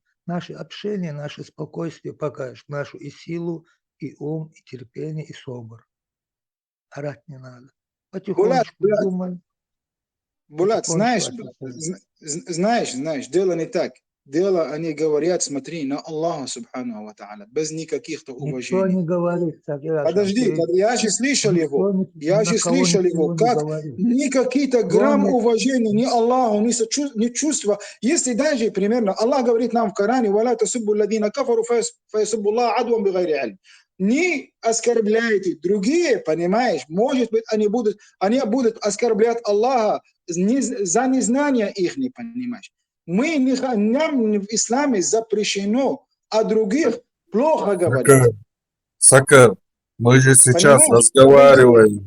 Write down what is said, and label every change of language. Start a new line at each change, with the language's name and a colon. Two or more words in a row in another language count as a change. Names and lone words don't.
Russian: Наше общение, наше спокойствие покажет нашу и силу, и ум, и терпение, и собор. Орать не надо. Потихонечку думай. Булат, знаешь, дело не так. Дело, они говорят, смотри, на Аллаха,
Arabic: سبحانه وتعالى,
Russian: без никаких-то уважений. Никто не говорит, Подожди, я же слышал его, как ни какие-то грамм уважения, ни Аллаху, ни чувства. Если даже, примерно, Аллах говорит нам в Коране,
Arabic: «ولا تسبوا الذين كفروا فيسبوا الله عدوا بغير علم».
Russian: Не оскорбляйте другие, понимаешь? Может быть, они будут оскорблять Аллаха за незнание их, не понимаешь? Нам в исламе запрещено о других плохо говорить. Сакар, мы же сейчас разговариваем.